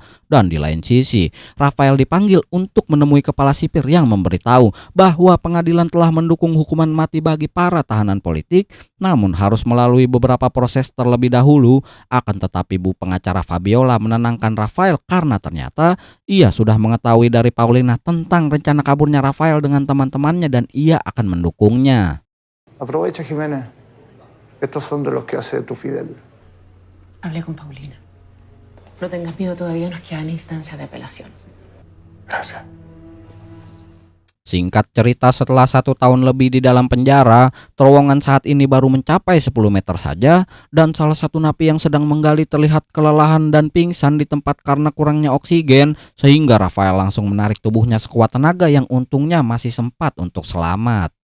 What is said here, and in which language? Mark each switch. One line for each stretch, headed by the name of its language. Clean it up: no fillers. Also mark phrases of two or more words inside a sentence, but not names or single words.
Indonesian: Dan di lain sisi, Rafael dipanggil untuk menemui kepala sipir yang memberitahu bahwa pengadilan telah mendukung hukuman mati bagi para tahanan politik, namun harus melalui beberapa proses terlebih dahulu. Akan tetapi Bu pengacara Fabiola menenangkan Rafael karena ternyata ia sudah mengetahui dari Paulina tentang rencana kaburnya Rafael dengan teman-temannya dan ia akan mendukungnya.
Spanish: Aprovecha, Jimena. Estos son de los que hace tu Fidel. Hablé con Paulina. No tengas miedo, todavía nos quedan instancias de apelación. Gracias.
Indonesian: Singkat cerita, setelah 1 tahun lebih di dalam penjara, terowongan saat ini baru mencapai 10 meter saja, dan salah satu napi yang sedang menggali terlihat kelelahan dan pingsan di tempat karena kurangnya oksigen, sehingga Rafael langsung menarik tubuhnya sekuat tenaga yang untungnya masih sempat untuk selamat.